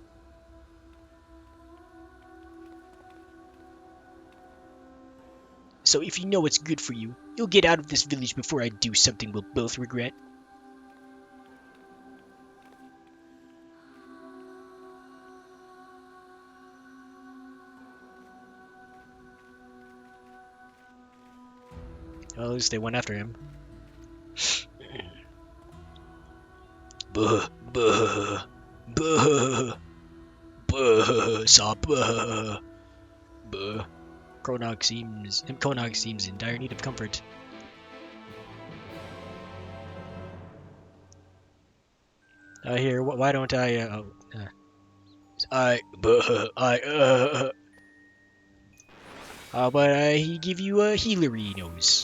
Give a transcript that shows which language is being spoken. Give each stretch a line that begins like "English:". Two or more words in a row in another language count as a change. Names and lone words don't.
English: So if you know what's good for you, you'll get out of this village before I do something we'll both regret. Well, at least they went after him. Buh, buh, buh, buh, saw buh, buh. Konog seems in dire need of comfort. Here, why don't I, how about he give you a healery nose?